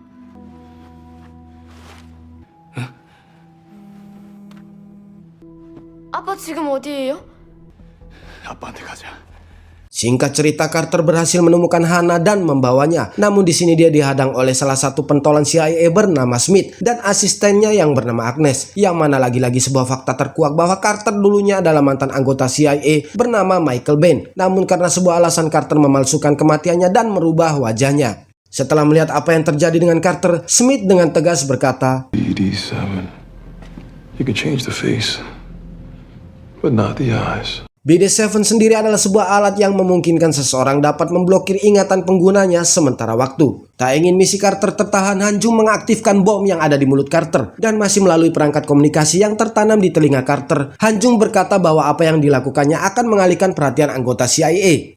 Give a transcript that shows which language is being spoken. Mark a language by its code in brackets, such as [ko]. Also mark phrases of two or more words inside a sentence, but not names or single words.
[ko] 아빠 지금 어디예요? 아빠한테 가자. [id] Singkat cerita, Carter berhasil menemukan Hana dan membawanya. Namun di sini dia dihadang oleh salah satu pentolan CIA bernama Smith dan asistennya yang bernama Agnes. Yang mana lagi-lagi sebuah fakta terkuak bahwa Carter dulunya adalah mantan anggota CIA bernama Michael Bain. Namun karena sebuah alasan Carter memalsukan kematiannya dan merubah wajahnya. Setelah melihat apa yang terjadi dengan Carter, Smith dengan tegas berkata, BD7. [en] You can change the face, but not the eyes. [id] BD7 sendiri adalah sebuah alat yang memungkinkan seseorang dapat memblokir ingatan penggunanya sementara waktu. Tak ingin misi Carter tertahan, Han Jung mengaktifkan bom yang ada di mulut Carter dan masih melalui perangkat komunikasi yang tertanam di telinga Carter. Han Jung berkata bahwa apa yang dilakukannya akan mengalihkan perhatian anggota CIA.